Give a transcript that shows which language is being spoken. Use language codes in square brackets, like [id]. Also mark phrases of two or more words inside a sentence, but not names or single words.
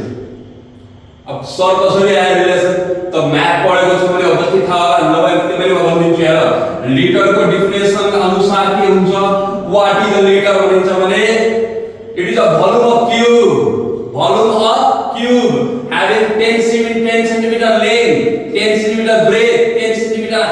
[ne] अब सर कसरी आयो रिलेसन, त म्याथ पढेको छु भने अवश्य थाहा होला, नभए मैले भनिदिन्छु हेर। लिटरको डेफिनेसन अनुसार के हुन्छ, [en] what is a liter [ne] भनिन्छ भने [en] it is a volume of cube, volume of cube having 10 cm 10 cm length, 10 cm breadth, 10 cm